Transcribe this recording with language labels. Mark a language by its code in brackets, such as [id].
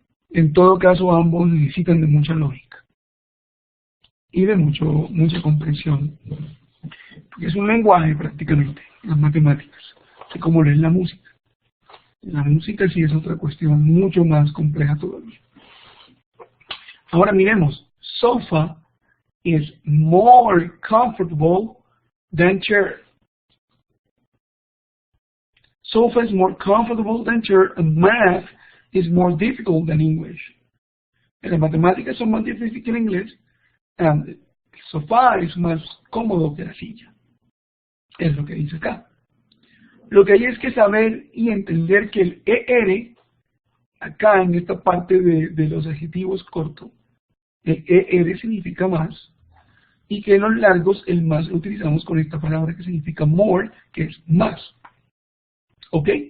[es] En todo caso, ambos necesitan de mucha lógica y de mucha comprensión, porque es un lenguaje prácticamente, las matemáticas, así como lo es la música. La música sí es otra cuestión mucho más compleja todavía. Ahora miremos, [en] sofa is more comfortable than chair. Sofa is more comfortable than chair, and math is more difficult than English. [es] En las matemáticas son más difíciles que el inglés, and el sofá es más cómodo que la silla. Es lo que dice acá. Lo que hay es que saber y entender que el ER, acá en esta parte de los adjetivos cortos, el ER significa más, y que en los largos el más lo utilizamos con esta palabra que significa more, que es más. ¿Ok?